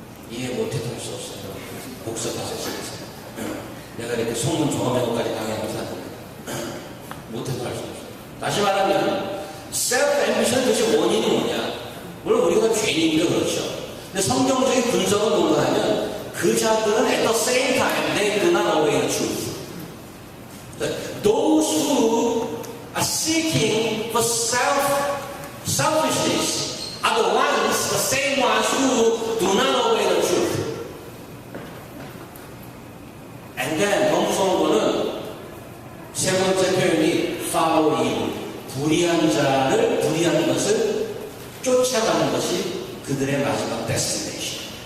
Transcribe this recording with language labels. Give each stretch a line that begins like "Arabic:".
Korean: 이해 못해도 할 수 없어요. 목사 가셨어요. 내가 이렇게 소문 종합명까지 강의하고 사는데 못해도 할 수 없어요. 다시 말하면 셀프 앰비션의 도대체 원인이 뭐냐? 물론 우리가 죄인이니까 그렇죠. 근데 성경적인 분석은 뭔가 하면 그 자들은
English: at the same time they do not obey the truth. Those who are seeking for selfishness are the ones, the same ones who do not obey the truth. And then
Korean: 더 무서운 거는 세 번째 표현이
English: follow evil.
Korean: 불의한 것을 쫓아가는 것이 그들의 마지막 데스티네이션.